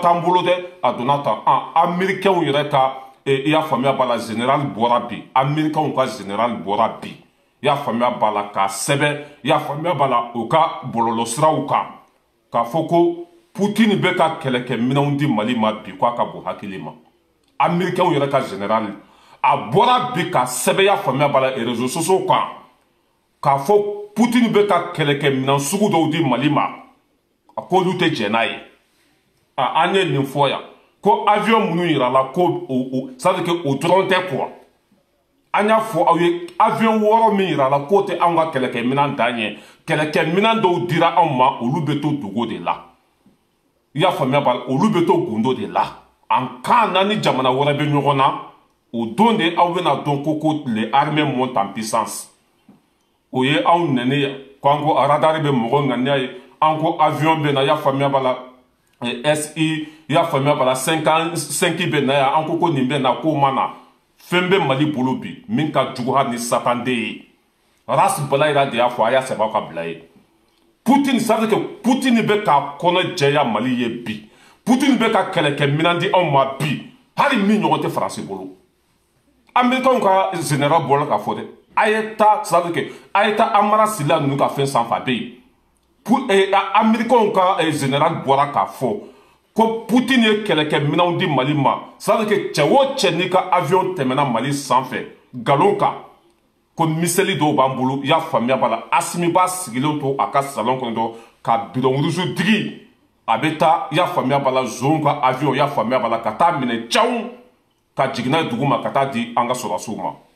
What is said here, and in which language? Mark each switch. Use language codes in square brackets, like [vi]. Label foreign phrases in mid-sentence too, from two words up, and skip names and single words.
[bm] t'an bolo dɛ a donna tan Américains yɛrɛ ka i y'a faamuya b'a la général bɔra bi Américains ka général bɔra bi i y'a faamuya b'a la k'a sɛbɛn i y'a faamuya b'a la u ka bɔlɔlɔsiraw kan k'a fɔ ko Poutine bɛ ka kɛlɛkɛminɛnw di Mali ma bi k'a ka bon hakili ma Américains yɛrɛ ka général a bɔra bi ka sɛbɛn i y'a faamuya b'a la [fr] réseaux sociaux [bm] kan k'a fɔ Poutine bɛ ka kɛlɛkɛminɛn sugu dɔw di Mali ma a k'olu tɛ jɛn n'a ye an ye nin fɔ yan ko avion minnu yirala ko [fr] ça veut dire que [bm] o dɔrɔn tɛ quoi an y'a fɔ aw ye avion wɔɔrɔ min yirala k'o tɛ anw ka kɛlɛkɛminɛn dan ye kɛlɛkɛminɛn dɔw dira anw ma olu bɛ to dogo de la i y'a faamuya b'a la olu bɛ to gundo de la [fr] en cas [bm] n'a ni jamana wɛrɛ bɛ ɲɔgɔn na o don de aw bɛna dɔn ko [fr] les armées montent en puissance [bm] o ye anw nɛni ye k'an ko radar bɛ mɔgɔ ŋaniya ye an ko avion bɛ na i y'a faamuya b'a la SI i y'a faamuya b'a la 5 bɛ na yan an ko nin bɛ na k'o ma na fɛn bɛ Mali bolo bi min ka jugu hali ni satanden ye Ras Balayira de y'a fɔ a y'a sɛbɛn aw ka bila ye Poutine [fr] ça veut dire que [bm] Poutine bɛ ka kɔnɔ jɛya Mali ye bi Poutine bɛ ka kɛlɛkɛminɛn di anw ma bi hali min ɲɔgɔn tɛ Faransi bolo Américains ka général bɔra k'a fɔ dɛ a ye taa [fr] ça veut dire que [bm] a ye taa Amara Sila ninnu ka fɛn sanfɛ a bɛ yen Américains ka général bɔra k'a fɔ ko Poutine ye kɛlɛkɛminɛnw di Mali ma [fr] ça veut dire que [bm] cɛ o cɛ n'i ka avion tɛmɛna Mali sanfɛ nkalon kan ko miseli dɔw b'an bolo i y'a faamuya b'a la Asimi b'a sigilen to a ka salon kɔnɔ dɔrɔn ka [fr] bidon rouge [bm] digi a bɛ taa i y'a faamuya b'a la zon ka avion i y'a faamuya b'a la ka taa minɛ caw ka jigin n'a ye dugu ma ka taa di an ka sɔrɔdasiw ma